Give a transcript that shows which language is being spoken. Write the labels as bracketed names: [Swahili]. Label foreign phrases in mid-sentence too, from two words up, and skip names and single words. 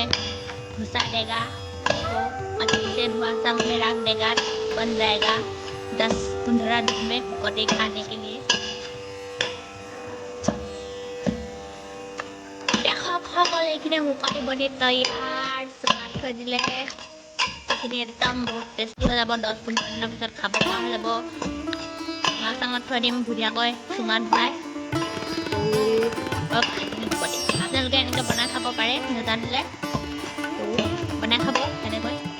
[Hindi] भूसा देगा तो अच्छे से धुआं सब में रख देगा, बन जाएगा 10-15 दिन में पकौड़े खाने के लिए। [Assamese] देखो সকল এইখিনি মুকলি বনি তৈয়াৰ চুঙাত থৈ দিলে। এইখিনি একদম বহুত টেষ্টি হৈ যাব। 10-15 দিনৰ পিছত খাব পৰা হৈ যাব। মাছ চাঙত থৈ দিম ধুনীয়াকৈ চুঙাত ভৰাই। আপোনালোকে এনেকৈ বনাই খাব পাৰে, নাজানিলে বনাই খাব এনেকৈ।